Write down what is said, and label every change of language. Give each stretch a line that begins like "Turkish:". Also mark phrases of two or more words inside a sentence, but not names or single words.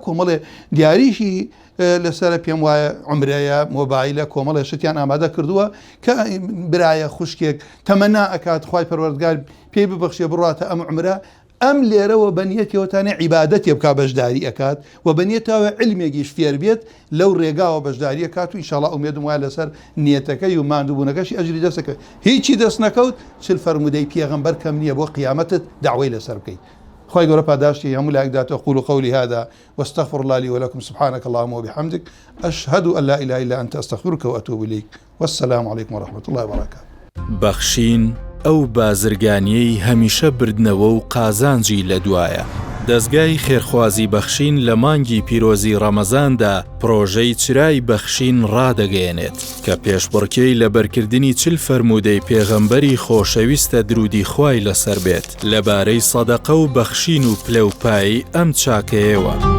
Central Kurdish: کۆمەڵێ دیاریشی لەسەر پێم وایە عمرەیە مۆبایلە کۆمەڵێ شتیان ئامادە کردووە کە برایە خوشکێک تەمەنا ئەکات خوای پەروەردگار پێی ببەخشێ بڕاتە ئەم عمرە ئەم لێرەوە بەنیەتەوەتانێ عیبادەتی بکا بەشداری ئەکات و بەنیەتەوە علمێکیش فێر بێت لەو ڕێگاوە بەشداری ئەکات و ئینشاڵڵا ئومێدم وایە لەسەر نیەتەکەی و ماندووبوونەکەشی ئەجری دەستەکە هیچی دەست نەکەوت چل فەرمودەی پێغەمبەر کەم نییە بۆ قیامەتت داوای لەسەر بکەیت. خوای گەورە پاداشتی هەموو لایەکداتەوە.
Arabic: أقول قولي هذا واستغفر الله لي ولكم سبحانك اللهم وبحمدك أشهد أن لا إله إلا أنت أستغفرك وأتوب إليك والسلام عليكم ورحمة الله وبركاته.
Central Kurdish: بەخشین ئەو بازرگانیەی هەمیشە بردنەوە و قازانجی لە دوایە. دەستگای خێرخوازی بەخشین لە مانگی پیرۆزی ڕەمەزاندا پرۆژەی چرای بەخشین ڕادەگەیەنێت کە پێشبڕکێی لە بەرکردنی چل فەرمودەی پێغەمبەری خۆشەویستە درودی خوای لەسەر بێت لەبارەی سەدەقە و بەخشین و پلەپایی ئەم چاکەیەوە.